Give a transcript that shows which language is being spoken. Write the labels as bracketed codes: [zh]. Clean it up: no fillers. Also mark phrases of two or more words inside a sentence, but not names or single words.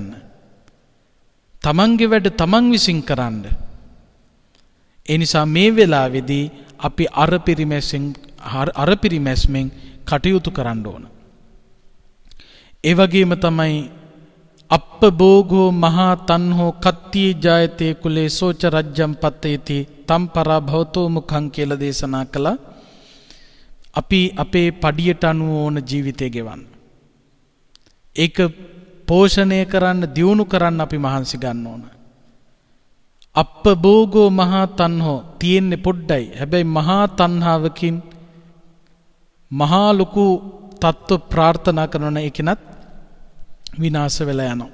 [si] තමන්ගේ වැඩ තමන් විසින් කරන්න. ඒ නිසා මේ වෙලාවේදී අපි අර පිරිමැස්මෙන් කටයුතු කරන්න ඕන. ඒ වගේම තමයි [pi] අප්පභෝගෝ මහා තණ්හෝ කත්තිය ජායතේ කුලේ සෝච රජ්ජම් පත්තේති තම්පරා භවතෝ මුඛං [si] කියලා දේශනා කළා. අපි අපේ පඩියට අනුව ඕන ජීවිතය ගෙවන්න. ඒක පෝෂණය කරන්න, දියුණු කරන්න අපි මහන්සි ගන්න ඕන. [pi] අප්පභෝගෝ මහා තණ්හෝ [si] තියෙන්නේ පොඩ්ඩයි. හැබැයි මහා තණ්හාවකින් මහා ලොකු තත්ත්ව ප්‍රාර්ථනා කරන එකනත් විනාශ වෙලා යනවා.